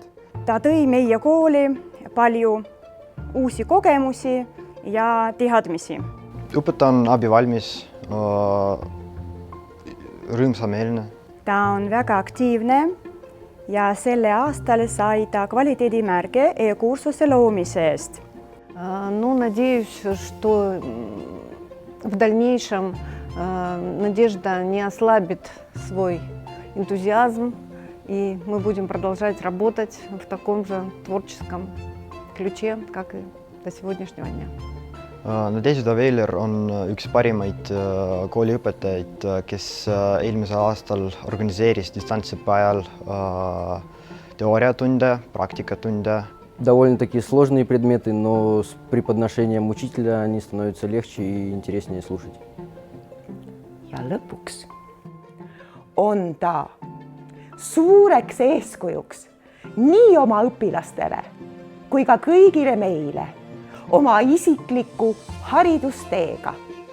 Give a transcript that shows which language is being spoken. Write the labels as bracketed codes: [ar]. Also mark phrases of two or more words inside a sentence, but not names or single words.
[et] Ta tõi meie kooli palju uusi kogemusi ja teadmisi. Õpetaja on abivalmis, rõõmsameelne. Ta on väga aktiivne ja selle aastal sai ta kvaliteedimärge e-kursuse loomise eest. [ru] Надеюсь, что в дальнейшем Надежда не ослабит свой энтузиазм, и мы будем продолжать работать в таком же творческом ключе, как и до сегодняшнего дня. [et] Надежда Veiler on üks parimaid kooliõpetajaid, kes eelmisel aastal organiseeris distantsõppe ajal teooriatunde, praktikatunde. [ru] Довольно-таки сложные предметы, но с преподношением учителя они становятся легче и интереснее слушать. [et] Ja lõpuks on ta suureks eeskujuks nii oma õpilastele kui ka kõigile meile oma isikliku haridusteega.